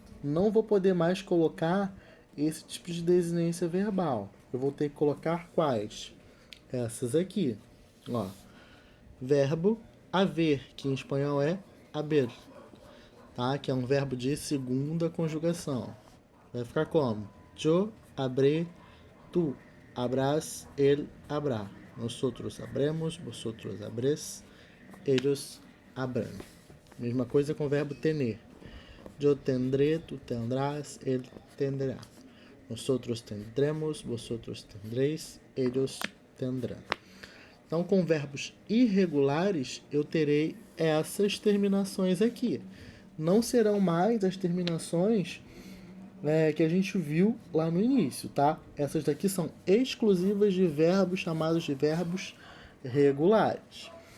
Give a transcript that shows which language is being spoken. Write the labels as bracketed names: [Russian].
[Portuguese] Não vou poder mais colocar esse tipo de desinência verbal. Eu vou ter que colocar quais? Essas aqui, ó. Verbo haver, que em espanhol é haber, tá? Que é um verbo de segunda conjugação. Vai ficar como? [Spanish] Yo habré, tu habrás, él habrá. Nosotros habremos, vosotros habréis, ellos habrán. [Portuguese] Mesma coisa com o verbo tener. [Spanish] Yo tendré, tu tendrás, él tendrá. Nosotros tendremos, vosotros tendréis, ellos tendrán. [Portuguese] Então, com verbos irregulares, eu terei essas terminações aqui. Não serão mais as terminações que a gente viu lá no início, tá? Essas daqui são exclusivas de verbos chamados de verbos regulares.